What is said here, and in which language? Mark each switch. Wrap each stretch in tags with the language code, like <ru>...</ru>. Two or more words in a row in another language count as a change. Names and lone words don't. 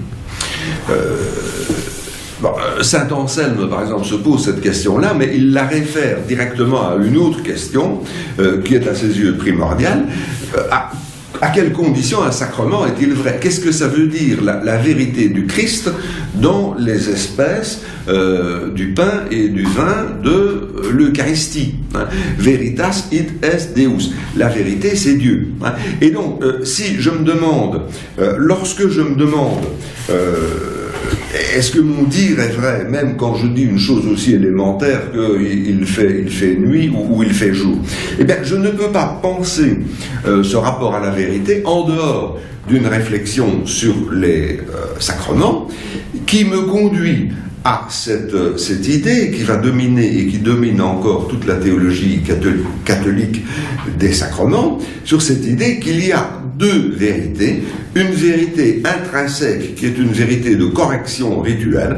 <fr>Saint Anselme, par exemple, se pose cette question-là, mais il la réfère directement à une autre question qui est à ses yeux primordiale. À quelles conditions un sacrement est-il vrai? Qu'est-ce que ça veut dire, la vérité du Christ dans les espèces du pain et du vin de l'Eucharistie, hein?</fr> <la>Veritas id est Deus.</la> <fr>La vérité, c'est Dieu. Hein? Et donc, si je me demande, lorsque je me demande est-ce que mon dire est vrai, même quand je dis une chose aussi élémentaire qu'il fait nuit ou il fait jour? Eh bien, je ne peux pas penser ce rapport à la vérité en dehors d'une réflexion sur les sacrements qui me conduit à cette idée qui va dominer et qui domine encore toute la théologie catholique des sacrements, sur cette idée qu'il y a deux vérités, une vérité intrinsèque qui est une vérité de correction rituelle.</fr>